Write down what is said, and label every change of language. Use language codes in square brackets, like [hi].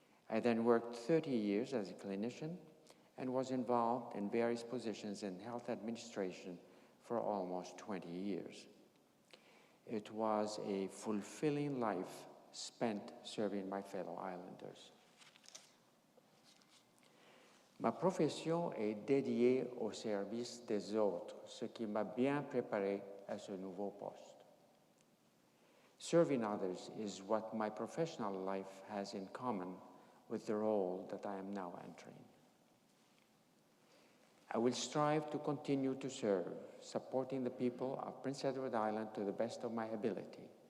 [en] I then worked 30 years as a clinician and was involved in various positions in health administration for almost 20 years. It was a fulfilling life spent serving my fellow islanders. [fr] Ma profession est dédiée au service des autres, ce qui m'a bien préparé à ce nouveau poste. [en] Serving others is what my professional life has in common with the role that I am now entering. I will strive to continue to serve, supporting the people of Prince Edward Island to the best of my ability.